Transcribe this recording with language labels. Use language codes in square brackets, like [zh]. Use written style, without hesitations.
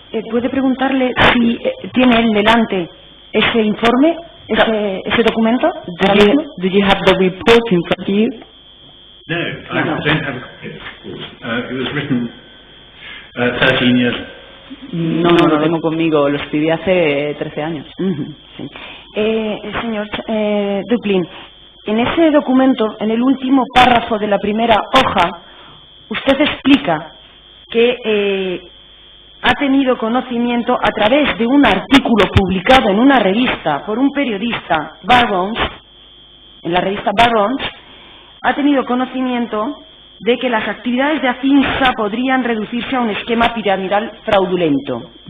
[es] ¿Puede preguntarle si tiene él delante ese informe ese documento? [en] Do you have the report in front of you? No, I don't have a copy of it. It was written 13 years ago. [es] No lo tengo conmigo, lo escribí hace 13 años. Sí. Señor Duplin, en ese documento, en el último párrafo de la primera hoja, usted explica que ha tenido conocimiento a través de un artículo publicado en una revista por un periodista, Barons, en la revista Barons, ha tenido conocimiento de que las actividades de AFINSA podrían reducirse a un esquema piramidal fraudulento.